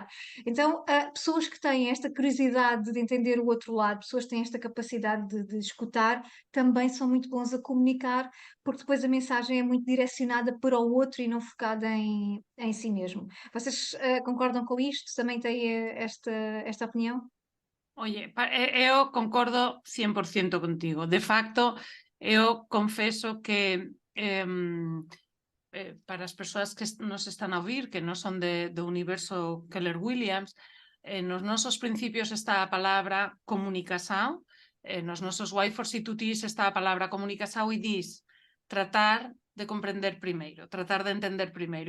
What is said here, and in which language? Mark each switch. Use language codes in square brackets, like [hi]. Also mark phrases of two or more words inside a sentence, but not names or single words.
[pt] Então, pessoas que têm esta curiosidade de entender o outro lado, pessoas que têm esta capacidade de escutar, também são muito bons a comunicar, porque depois a mensagem é muito direcionada para o outro e não focada em si mesmo. Vocês concordam com isto? Também têm esta opinião? Oye, eu concordo 100% contigo. [gl] De facto, eu confeso que para as persoas que nos están a ouvir, que non son do universo Keller Williams, nos nosos principios está a palabra comunicación, nos nosos [en] Why for [gl] C2Ts está a palabra comunicación e dis tratar de comprender primeiro, tratar de entender primeiro.